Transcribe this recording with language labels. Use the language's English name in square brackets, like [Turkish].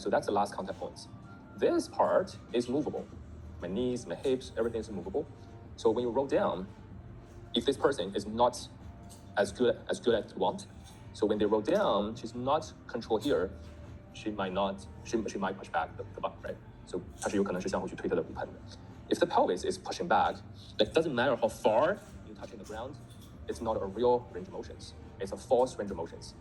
[English] So that's the last contact points. This part is movable. My knees, my hips, everything is movable. So when you roll down, if this person is not as good as you want, so when they roll down, she's not control here, she might push back the butt, right? [Chinese] So 它是有可能是向后去推她的骨盆的。 [English] If the pelvis is pushing back, it doesn't matter how far you're touching the ground, it's not a real range of motions. It's a false range of motions.